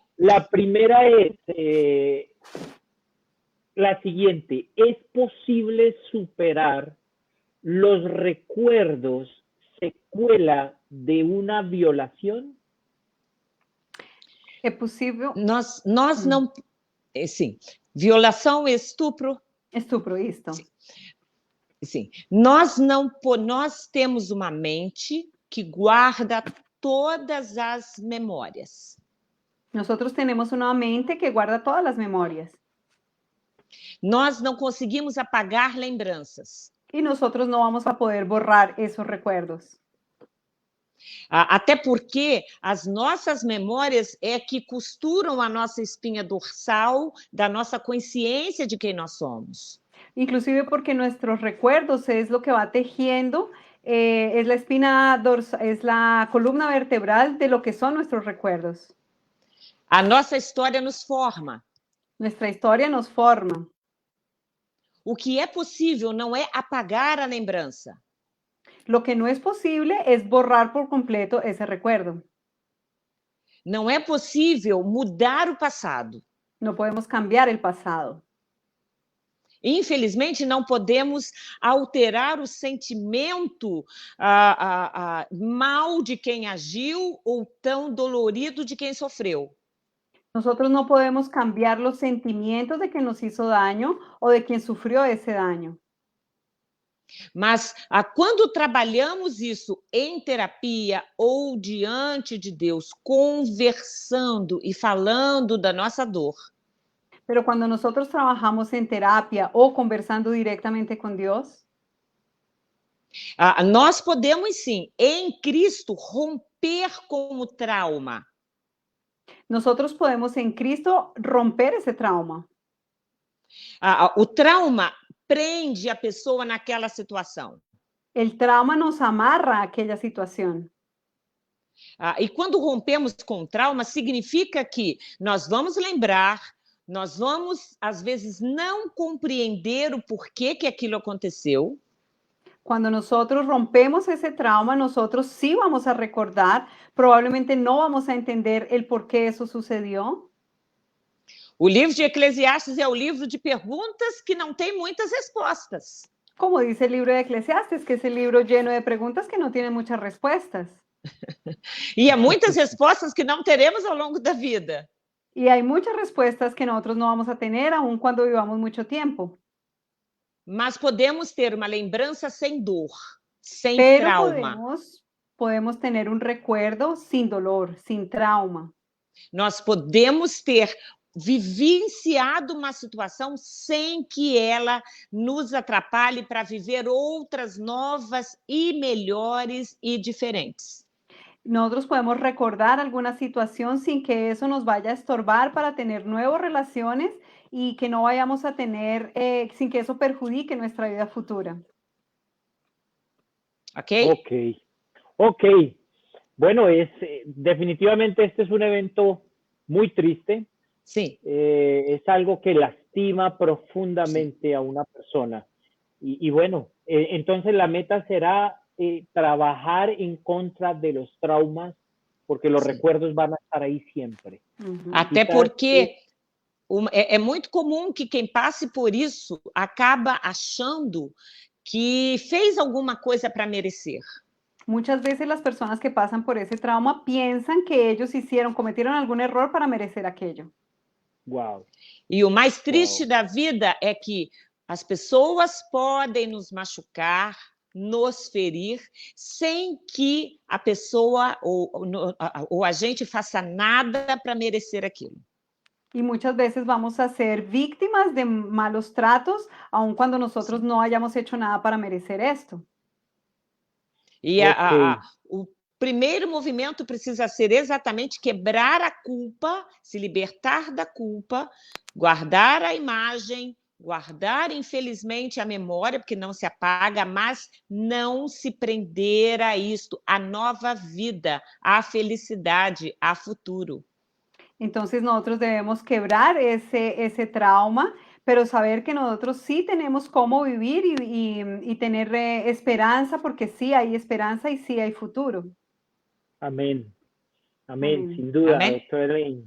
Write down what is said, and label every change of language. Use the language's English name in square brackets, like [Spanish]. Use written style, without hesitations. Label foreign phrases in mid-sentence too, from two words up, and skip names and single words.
[Spanish] La primera es la siguiente: ¿es posible superar los recuerdos secuela de una violación? ¿Es posible? [Portuguese] Nós não... Sim. Violação, estupro. Estupro, isto. Sim. Nós temos uma mente que guarda todas as memórias. [Spanish] Nosotros tenemos una mente que guarda todas las memorias. [Portuguese] Nós não conseguimos apagar lembranças. [Spanish] Y nosotros no vamos a poder borrar esos recuerdos. [Portuguese] Até porque as nossas memórias é que costuram a nossa espinha dorsal da nossa consciência de quem nós somos. [Spanish] Inclusive porque nuestros recuerdos es lo que va tejiendo, es la espina dorsal, es la columna vertebral de lo que son nuestros recuerdos. [Portuguese] A nossa história nos forma. [Spanish] Nuestra historia nos forma. [Portuguese] O que é possível não é apagar a lembrança. [Spanish] Lo que no es posible es borrar por completo ese recuerdo. [Portuguese] Não é possível mudar o passado. [Spanish] No podemos cambiar el pasado. [Portuguese] Infelizmente, não podemos alterar o sentimento mal de quem agiu ou tão dolorido de quem sofreu. [Spanish] Nosotros no podemos cambiar los sentimientos de quien nos hizo daño o de quien sufrió ese daño. [Portuguese] Mas quando trabalhamos isso em terapia ou diante de Deus, conversando e falando da nossa dor. [Spanish] Pero cuando nosotros trabajamos en terapia o conversando directamente con Dios, [Portuguese] nós podemos sim, em Cristo, romper com o trauma. [Spanish] Nosotros podemos en Cristo romper ese trauma. [Portuguese] O trauma prende a pessoa naquela situação. [Spanish] El trauma nos amarra a aquella situación. [Portuguese] E quando rompemos com o trauma, significa que nós vamos lembrar, nós vamos, às vezes, não compreender o porquê que aquilo aconteceu. [Spanish] Cuando nosotros rompemos ese trauma, nosotros sí vamos a recordar, probablemente no vamos a entender el por qué eso sucedió. [Portuguese] O livro de Eclesiastes é o livro de perguntas que não tem muitas respostas. [Spanish] Como dice el libro de Eclesiastes, que es el libro lleno de preguntas que no tienen muchas respuestas. [Portuguese] E há muitas respostas que não teremos ao longo da vida. [Spanish] Y hay muchas respuestas que nosotros no vamos a tener aun cuando vivamos mucho tiempo. [Portuguese] Mas podemos ter uma lembrança sem dor, sem [Spanish] Pero [Portuguese] trauma. [Spanish] podemos tener un recuerdo sin dolor, sin trauma. [Portuguese] Nós podemos ter vivenciado uma situação sem que ela nos atrapalhe para viver outras novas e melhores e diferentes. [Spanish] Nosotros podemos recordar alguna situación sin que eso nos vaya a estorbar para tener nuevas relaciones y que no vayamos a tener, sin que eso perjudique nuestra vida futura. Ok? Ok. Bueno, definitivamente este es un evento muy triste. Sí. Es algo que lastima profundamente a una persona. Y bueno, entonces la meta será trabajar en contra de los traumas, porque los recuerdos van a estar ahí siempre. [Portuguese] Até porque é muito comum que quem passe por isso acaba achando que fez alguma coisa para merecer. [Spanish] Muchas veces las personas que pasan por ese trauma piensan que ellos cometieron algún error para merecer aquello. Wow. [Portuguese] E o mais triste da vida é que as pessoas podem nos machucar, nos ferir, sem que a pessoa ou a gente faça nada para merecer aquilo. [Spanish] Y muchas veces vamos a ser víctimas de malos tratos, aun cuando nosotros no hayamos hecho nada para merecer esto. [Portuguese] E o primeiro movimento precisa ser exatamente quebrar a culpa, se libertar da culpa, guardar a imagem, guardar, infelizmente, a memória, porque não se apaga, mas não se prender a isto, a nova vida, a felicidade, a futuro. [Spanish] Entonces nosotros debemos quebrar ese trauma, pero saber que nosotros sí tenemos cómo vivir y tener esperanza, porque sí hay esperanza y sí hay futuro. Amén. Amén, sin duda, Amén. doctor Elaine.